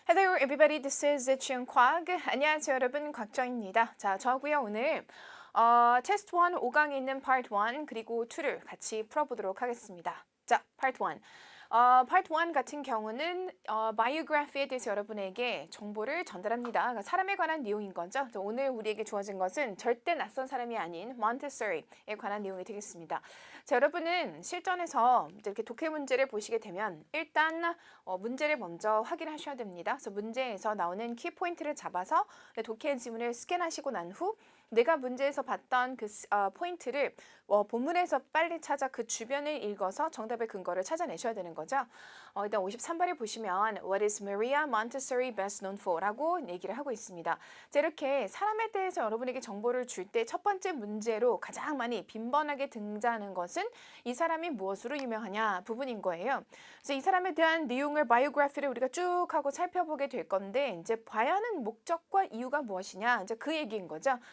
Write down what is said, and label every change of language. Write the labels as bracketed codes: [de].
[en] Hello everybody, this is Chun Kwag. [ko] 안녕하세요 여러분, 곽정입니다. 자, 저하고요 오늘 테스트 1 5강에 있는 Part 1 그리고 2를 같이 풀어보도록 하겠습니다. 자, Part 1. Part 1 같은 경우는 바이오그래피에 대해서 여러분에게 정보를 전달합니다. 그러니까 사람에 관한 내용인 거죠. 오늘 우리에게 주어진 것은 절대 낯선 사람이 아닌 몬테소리에 관한 내용이 되겠습니다. 자, 여러분은 실전에서 이렇게 독해 문제를 보시게 되면 일단 문제를 먼저 확인하셔야 됩니다. 그래서 문제에서 나오는 키포인트를 잡아서 독해 지문을 스캔하시고 난 후 내가 문제에서 봤던 그 포인트를 본문에서 빨리 찾아 그 주변을 읽어서 정답의 근거를 찾아내셔야 되는 거죠. 일단 53번을 보시면 [en] What is Maria Montessori best known for? [ko] 라고 얘기를 하고 있습니다. 자, 이렇게 사람에 대해서 여러분에게 정보를 줄 때 첫 번째 문제로 가장 많이 빈번하게 등장하는 것은 이 사람이 무엇으로 유명하냐 부분인 거예요. 그래서 이 사람에 대한 내용을 바이오그래피를 우리가 쭉 하고 살펴보게 될 건데 이제 봐야 하는 목적과 이유가 무엇이냐 이제 그 얘기인 거죠.